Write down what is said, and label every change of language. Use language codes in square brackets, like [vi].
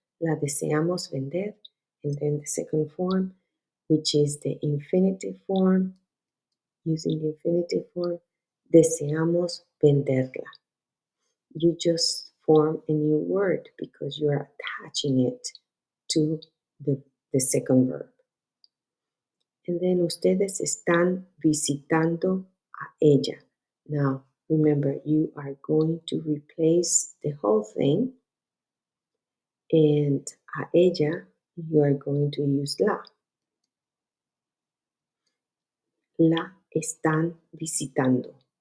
[es] La deseamos vender. [en] And then the second form, which is the infinitive form, using the infinitive form, [es] deseamos venderla. [en] You just form a new word because you are attaching it to the second verb. And then [es] ustedes están visitando a ella. [en] Now, remember, you are going to replace the whole thing, and [es] a ella, [en] you are going to use la. [es] La están visitando.